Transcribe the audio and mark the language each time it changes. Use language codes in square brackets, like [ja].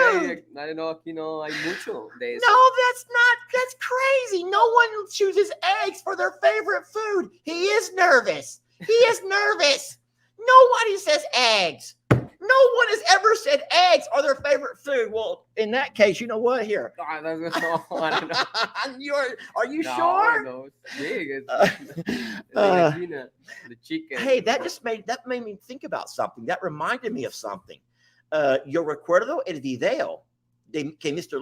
[en] today, I don't know, [es] aquí no hay mucho de eso. [en] No, that's crazy. No one chooses eggs for their favorite food. He is nervous. He is nervous. Nobody says eggs. No one has ever said eggs are their favorite food. Well, in that case, you know what? Here. No, I don't know. Are you sure? No, it's big. It's the chicken. Hey, that made me think about something. That reminded me of something. [es] Yo recuerdo el video que Mr.